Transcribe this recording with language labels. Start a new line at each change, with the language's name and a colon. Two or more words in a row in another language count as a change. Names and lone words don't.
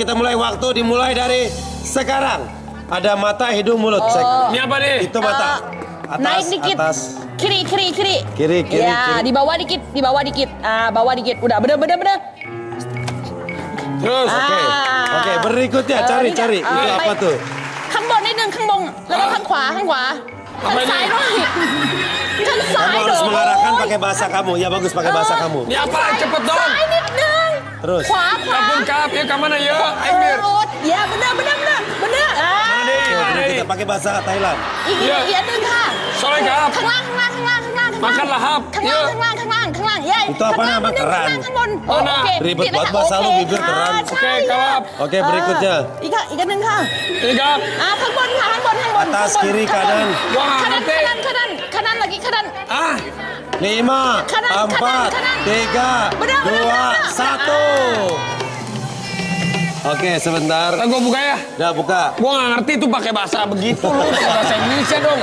Indonesian: Kita mulai waktu dimulai dari sekarang. Ada mata, hidung, mulut. Ini apa nih? Itu mata. Atas, Naik dikit. atas. Kiri. Kiri. Ya, di bawah dikit. Bawah dikit. Udah, bener. Terus. Oke, berikutnya cari. Itu apa tuh?
Thai: ข้างบนนิดนึงข้างบนแล้วก็ข้างขวาข้างซ้ายด้วยข้างซ้า
Indonesian: Kamu
Thai: ย
Indonesian: harus ดง mengarahkan pakai bahasa kamu. Ya bagus pakai bahasa kamu. Ini apa? Cepet dong.
Thai: ซ้ายนิดนึง
Indonesian: Terus.
Thai: ขวา ขอบคุณครับ,
Indonesian: ya kemana ya? Aimir. Ya bener Kita pakai bahasa Thailand.
Thai: อีกอันนึงค่ะ
English: Sorry kap.
Thai: ข้างล่าง
Indonesian: Makan lahap.
Thai: ข้างล่าง ya
Indonesian: Itu apa nama? Keran.
Thai: ข้างบน
Indonesian: Mana? Ribet banget bahasa lu, bibir keran. Oke, kap. Oke, berikutnya.
Thai: อีกอันนึงค่ะ
Indonesian: Ini kap.
Thai: ข้างบน
Indonesian: Atas, kiri, kanan. Wah, kanan nanti. kanan lagi kanan 5, Kanan, 4, kanan. 3, Benar. 2, 1. Oke, sebentar. Gue buka ya. Udah buka. Gue nggak ngerti tuh pakai bahasa begitu lu, pakai bahasa Indonesia dong.